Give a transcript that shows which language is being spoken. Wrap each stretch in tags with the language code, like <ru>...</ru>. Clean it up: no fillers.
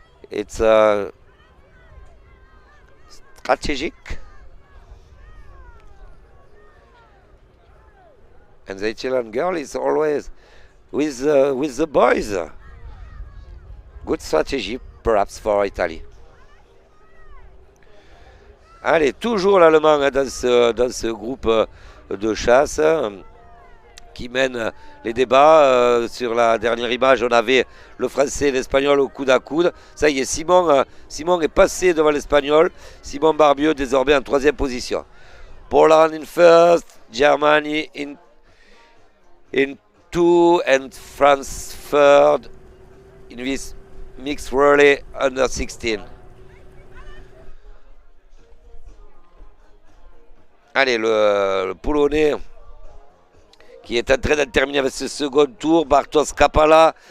<en>It's strategic. And the Italian girl is always with the boys. Good strategy perhaps for Italy.</en> <fr>Allez, toujours l'Allemand hein, dans ce groupe de chasse qui mène les débats. Sur la dernière image, on avait le français et l'espagnol au coude à coude. Ça y est, Simon est passé devant l'espagnol. Simon Barbieux désormais en troisième position.</fr> <en>Poland in first, Germany in two and France third in this mixed relay under 16.</en> <fr>Allez, le Polonais qui est en train de terminer avec ce second tour, Bartosz Kapala.</fr>